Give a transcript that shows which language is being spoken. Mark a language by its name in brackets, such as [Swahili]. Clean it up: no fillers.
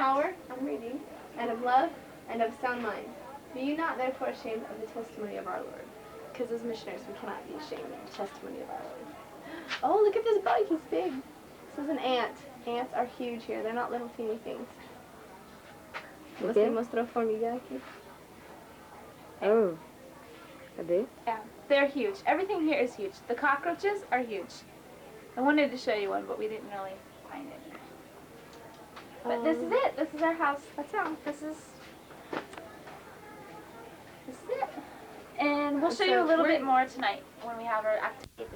[English] power, I'm reading, and of love, and of sound mind. Be you not therefore ashamed of the testimony of our Lord. Because as missionaries, we cannot be ashamed of the testimony of our Lord. Oh, look at this bug. He's big. This is an ant. Ants are huge here. They're not little teeny things. [Portuguese] Você mostrou formiga aqui? [English] Oh. Are they? Yeah, they're huge. Everything here is huge. The cockroaches are huge. I wanted to show you one, but we didn't really find it. But this is it. This is our house. That's all. This is it. And we'll show you a little bit more tonight when we have our activity at the